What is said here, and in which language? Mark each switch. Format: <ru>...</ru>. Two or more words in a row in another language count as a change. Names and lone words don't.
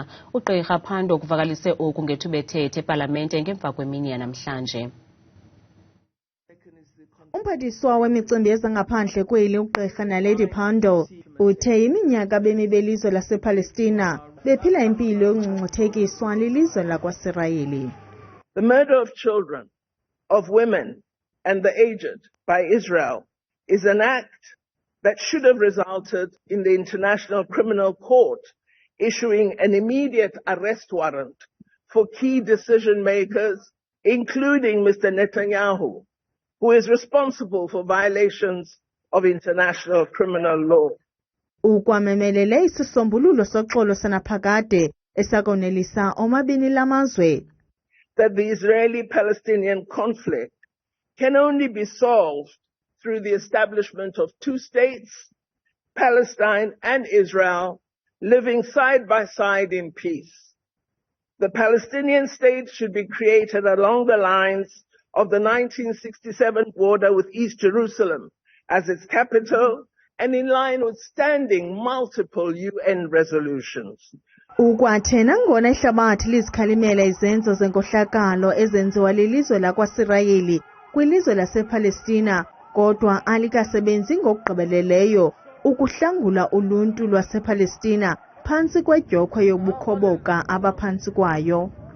<xh>uGqirha Pandor kuvakalise oku ngethuba ethethe ePalamente ngemva kwemini yanamhlanje. Umphathiswa wemicimbi yezangaphandle kweli uGqirha Naledi Pandor uthe iminyaka bemi belizwe lasePalestina bephila impilo yokungcungcuthekiswa lilizwe lakwaSirayeli.</xh> <en>The murder of children, of women, and the aged by Israel is an act that should have resulted in the International Criminal Court issuing an immediate arrest warrant for key decision makers, including Mr. Netanyahu, who is responsible for violations of international criminal law.</en> <xh>Ukwamemelele isisombululo soxolo sanaphakade esakonelisa omabini lamazwe.</xh> <en>That the Israeli-Palestinian conflict can only be solved through the establishment of two states, Palestine and Israel, living side by side in peace. The Palestinian state should be created along the lines of the 1967 border with East Jerusalem as its capital and in line with standing multiple UN resolutions.</en> <xh>Ukwathe nangona ihlabathi lizikhalimela izenzo zenkohlakalo ezenziwa lilizwe lakwaSirayeli kwilizwe lasePalestina, kodwa alikasebenzi ngokugqibeleleyo ukuhlangula uluntu lwasePalestina phantsi kwedyokhwe yobukhoboka abaphantsi kwayo.</xh>